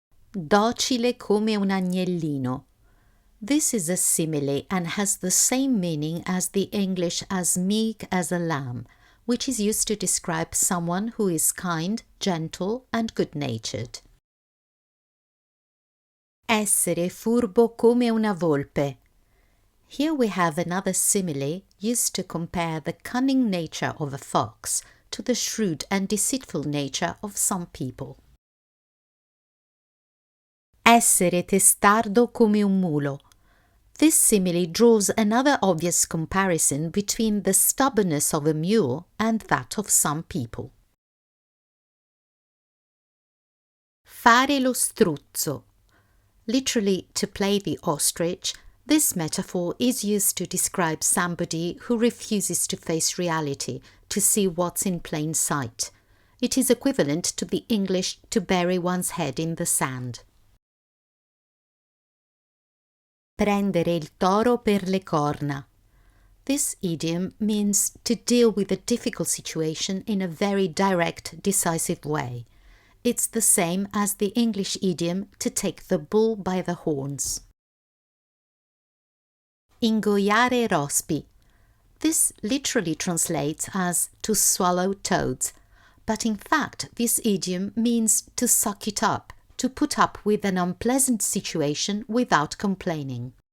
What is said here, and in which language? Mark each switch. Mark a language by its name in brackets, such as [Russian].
[Italian] Docile come un agnellino. [English] This is a simile and has the same meaning as the English as meek as a lamb, which is used to describe someone who is kind, gentle and good-natured. [Italian] Essere furbo come una volpe. [English] Here we have another simile used to compare the cunning nature of a fox to the shrewd and deceitful nature of some people. [Italian] Essere testardo come un mulo. [English] This simile draws another obvious comparison between the stubbornness of a mule and that of some people. [Italian] Fare lo struzzo. [English] Literally, to play the ostrich, this metaphor is used to describe somebody who refuses to face reality, to see what's in plain sight. It is equivalent to the English to bury one's head in the sand. [Italian] Prendere il toro per le corna. [English] This idiom means to deal with a difficult situation in a very direct, decisive way. It's the same as the English idiom to take the bull by the horns. [Italian] Ingoiare rospi. [English] This literally translates as to swallow toads, but in fact this idiom means to suck it up, to put up with an unpleasant situation without complaining.